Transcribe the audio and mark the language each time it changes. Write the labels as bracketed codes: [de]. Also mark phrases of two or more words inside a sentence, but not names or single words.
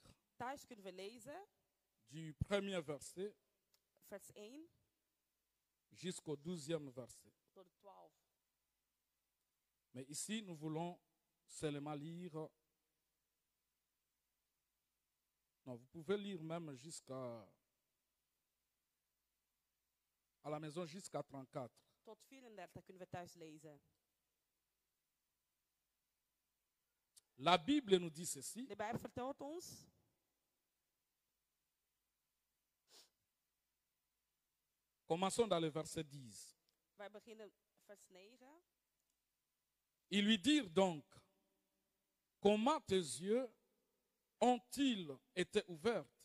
[nl] Thuis kunnen we lezen, [fr] du premier verset [nl] vers 1 [fr] jusqu'au 12e verset. [nl] tot 12. [fr] Mais ici, nous voulons seulement lire. Non, vous pouvez lire même jusqu'à. À la maison jusqu'à 34. [nl] Tot 34 kunnen we thuis lezen. [fr] La Bible nous dit ceci. [nl] De Bijbel vertelt ons, [fr] Commençons dans le verset 10. [nl] Wij beginnen vers 9. [fr] Ils lui dirent donc, comment tes yeux ont-ils été ouverts?